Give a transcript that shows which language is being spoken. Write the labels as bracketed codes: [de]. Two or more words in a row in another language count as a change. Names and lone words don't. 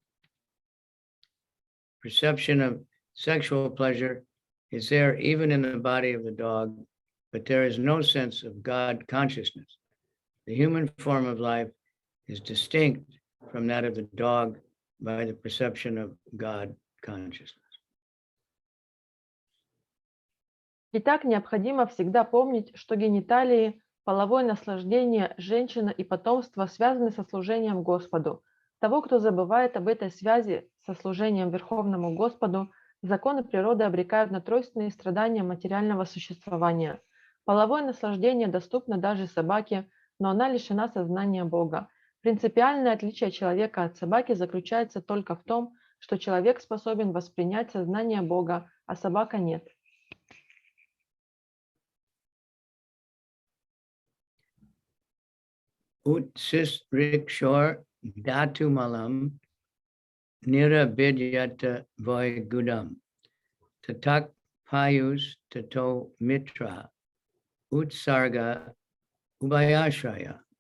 [en] Perception of sexual pleasure is there even in the body of the dog, but there is no sense of God consciousness. The human form of life is distinct from that of the dog by the perception of God consciousness. [ru] Итак, необходимо всегда помнить, что гениталии, половое наслаждение, женщина и потомство связаны со служением Господу. Того, кто забывает об этой связи со служением Верховному Господу, законы природы обрекают на тройственные страдания материального существования. Половое наслаждение доступно даже собаке, но она лишена сознания Бога. Принципиальное отличие человека от собаки заключается только в том, что человек способен воспринять сознание Бога, а собака нет. [sa] Utsis rikshor datu malam nirabidyata voy gudam tatak payus tato mitra utsarga ubayashraya.